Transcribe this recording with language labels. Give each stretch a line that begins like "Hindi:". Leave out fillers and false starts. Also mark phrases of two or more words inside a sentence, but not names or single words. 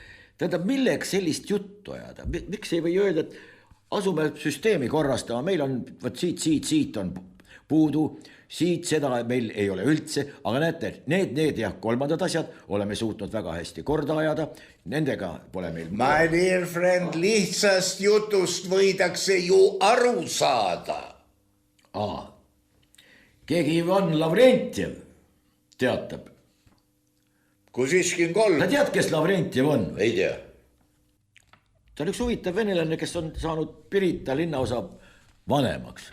Estonian: Tähendab, milleks sellist juttu ajada? Miks ei või öelda, et asume süsteemi korrastama, meil on siit on puudu, siit seda meil ei ole üldse, aga näete, need ja kolmandad asjad oleme suutnud väga hästi korda ajada, nendega pole meil...
English: My dear friend,
Estonian: lihtsast jutust võidakse ju aru saada. Keegi Ivan Lavrentjev teatab. Kuziškin 3. Ta tead, kes Lavrentjev on? Ei tea. Ta on üks huvitav venelane, kes on saanud Pirita linnaosa vanemaks.